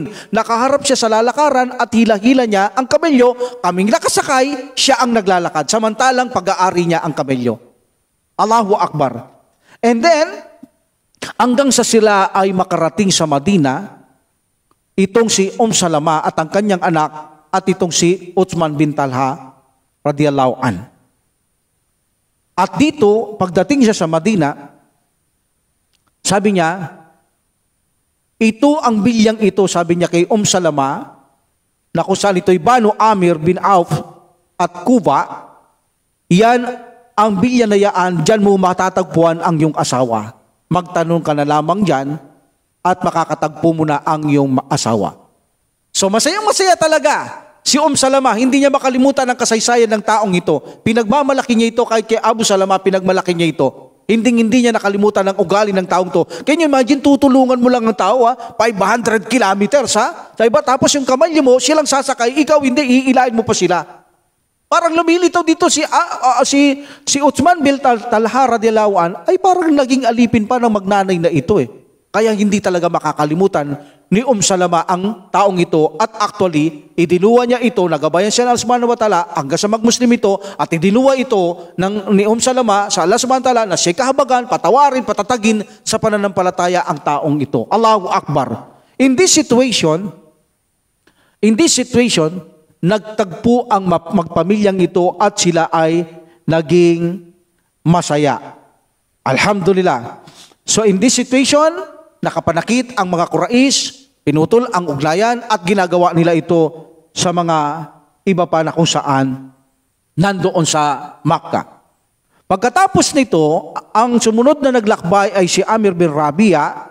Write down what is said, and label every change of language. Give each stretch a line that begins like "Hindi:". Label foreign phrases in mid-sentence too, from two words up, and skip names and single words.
Filipino: Nakaharap siya sa lalakaran at hila-hila niya ang kamelyo, kaming nakasakay, siya ang naglalakad. Samantalang pag-aari niya ang kamelyo.
Arabic: الله أكبر.
English: And then,
Filipino: hanggang sa sila ay makarating sa Madina, itong si Salama at ang kanyang anak at itong si Uthman bin Talha
Arabic: رضي الله عن.
Filipino: At dito, pagdating siya sa Madina, sabi niya, ito ang bilyang ito, sabi niya kay Salama, na kung saan ito'y Banu Amir bin Auf at Kuba, yan ang bilya na yaan, dyan mo matatagpuan ang iyong asawa. Magtanong ka na lamang dyan at makakatagpo mo na ang iyong asawa. So masayang-masaya talaga. Si Salama, hindi niya makalimutan ang kasaysayan ng taong ito. Pinagmamalaki niya ito kahit kay Abu Salama, pinagmalaki niya ito. Hindi niya nakalimutan ang ugali ng taong to.
English: Can you imagine,
Filipino: tutulungan mo lang ng tao, 500 kilometers, diba? Tapos yung kamalyo mo, silang sasakay, ikaw hindi, iilain mo pa sila. Parang lumilitaw dito si Uthman bin Talha
Arabic: رضي الله عن
Filipino: ay parang naging alipin pa ng magnanay na ito eh. Kaya hindi talaga makakalimutan ni Salama ang taong ito at actually, idinuwa niya ito, nagabayan siya ng Allah
Arabic: سبحانه وتعالى
Filipino: hanggang sa mag-Muslim ito at idinuwa ito ni Salama sa Allah
Arabic: سبحانه وتعالى
Filipino: na siya kahabagan, patawarin, patatagin sa pananampalataya ang taong ito.
Arabic: الله أكبر.
English: In this situation,
Filipino: nagtagpo ang magpamilyang ito at sila ay naging masaya. Alhamdulillah.
English: So in this situation,
Filipino: nakapanakit ang mga Quraysh, pinutol ang ugnayan at ginagawa nila ito sa mga iba pa na kung saan nandoon sa Makkah. Pagkatapos nito, ang sumunod na naglakbay ay si Amir bin Rabia.